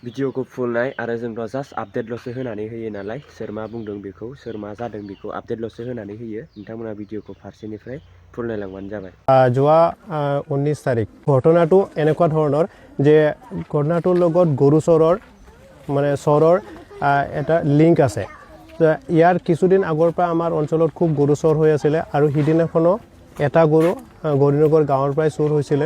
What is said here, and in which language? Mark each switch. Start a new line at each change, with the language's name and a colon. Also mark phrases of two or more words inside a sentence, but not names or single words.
Bodo: भिडिअखौ फुल नाय आरो जोंथ' जास्ट आपडेटल'सो होनानै होयो नालाय सोर मा बुंदों बेखौ सोर मा जादों बेखौ आपडेटल'सो होनानै होयो नोंथांमोना भिडिअखौ फारसेनिफ्राय फुल नायलांबानो जाबाय।
Assamese: যোৱা 19 তাৰিখ ঘটনাটো এনেকুৱা ধৰণৰ যে ঘটনাটোৰ লগত গৰু চৰৰ এটা লিংক আছে। ইয়াৰ কিছুদিন আগৰ পৰা আমাৰ অঞ্চলত খুব গৰু চোৰ হৈ আছিলে আৰু সিদিনাখনো এটা গৰু গৌৰীনগৰ গাঁৱৰ পৰাই চোৰ হৈছিলে।